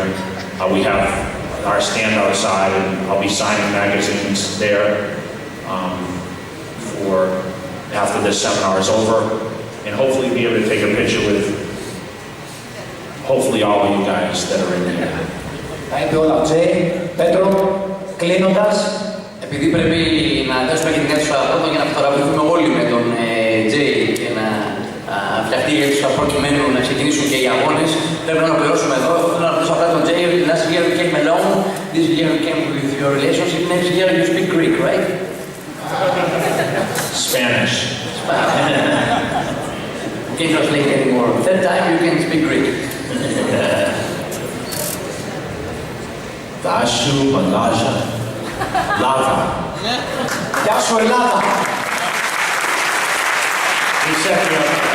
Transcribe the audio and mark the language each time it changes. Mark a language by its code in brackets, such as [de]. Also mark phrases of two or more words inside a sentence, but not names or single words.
[en] We have our stand outside, and I'll be signing magazines there for after this seminar is over, and hopefully be able to take a picture with hopefully all of you guys that are in there. [el] Θα είπε όλα ο Τζέι. Πέτρο, κλείνοντας. Επειδή πρέπει να δώσουμε και την αίθουσα πρώτα για να φωτογραφηθούμε όλοι με τον Τζέι και να φτιαχτεί η αίθουσα προκειμένου να ξεκινήσουν και οι αγώνες, πρέπει να ολοκληρώσουμε εδώ. Θέλω να ρωτήσω απλά τον Τζέι, [en] last year you came alone, this year you came with your relationship, next year you speak Greek, right? Spanish. Can't translate anymore. Third time you can speak Greek. Dashu Malaja. Lava. [el] Γεια σου Ελλάδα. [en] Except,